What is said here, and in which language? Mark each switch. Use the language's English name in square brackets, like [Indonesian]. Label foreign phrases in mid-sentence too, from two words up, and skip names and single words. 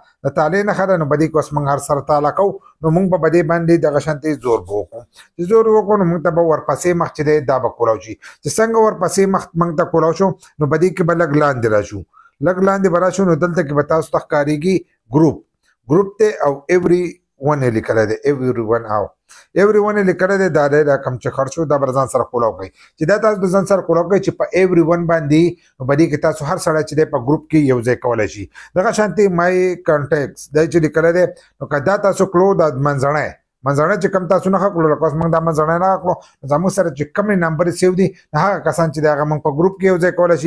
[Pashto] د تالې نښه ده، نو په دې کې اوس موږ هر سره تاله کوو. نو موږ به په دې باندې دغه شانتې زور به وکړو. چې زور وکړو، نو موږ ته به ورپسې مخ چې دی دا به کولاو شي. چې څنګه ورپسې مخ موږ ته کولاو شو، نو په دې کې به لږ لاندې راشو. لږ لاندې به راشو، نو دلته کې به تاسو ته ښکارېږي ګروپ دی، او [English] every one [Pashto] یې لیکلی دی. [English] every one [Pashto] یې لیکلی دی. دا دی دا کوم چې خرڅ شو، دا به ځان سره کولاو کوئ. چې دا تاسو د ځان سره کولاو کوئ، چې په [English] every one [Pashto] باندې، نو په دې کې تاسو هر سړی چې دی په ګروپ کې یو ځای کولی شي. دغه شانتې [English] my contacts [Pashto] دی چې لیکلی دی، نو که دا تاسو کړو د منځنی چې کم تاسو نښه کړو، لکه اوس موږ دا منځنی نښه کړو، زموږ سره چې کوم نمبر سیو دي، هغه کسان چې دی هغه موږ په ګروپ کې یو ځای کولی شي.